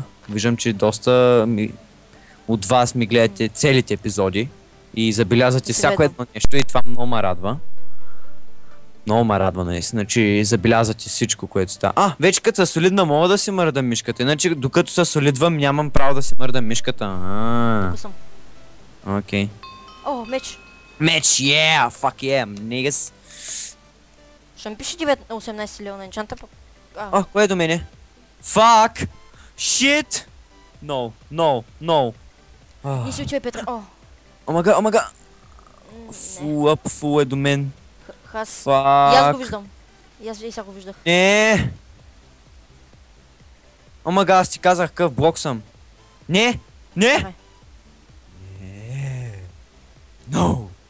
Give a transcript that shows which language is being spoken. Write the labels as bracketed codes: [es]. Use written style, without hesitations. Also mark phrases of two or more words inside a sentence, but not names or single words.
[bg] Виждам, че доста от вас ми гледате целите епизоди и забелязвате всяко едно нещо и това много ме радва. Много ме радва наистина, че забелязвате всичко, което става. Вече като са солидна мога да си мърдам мишката, иначе докато се солидвам нямам право да си мърдам мишката. Тук съм. Окей. О, меч. Меч, [en] yeah, fuck yeah, niggas. [bg] Ще ми пише 18 лева на енчанта. Кое е до мене? [en] Fuck! Shit! No. [bg] Не си учи, Петър. Омага. Фу е до мен. Аз. И аз го виждам. И аз сега го виждах. Не. Омага, аз ти казах какъв блок съм. Не. No.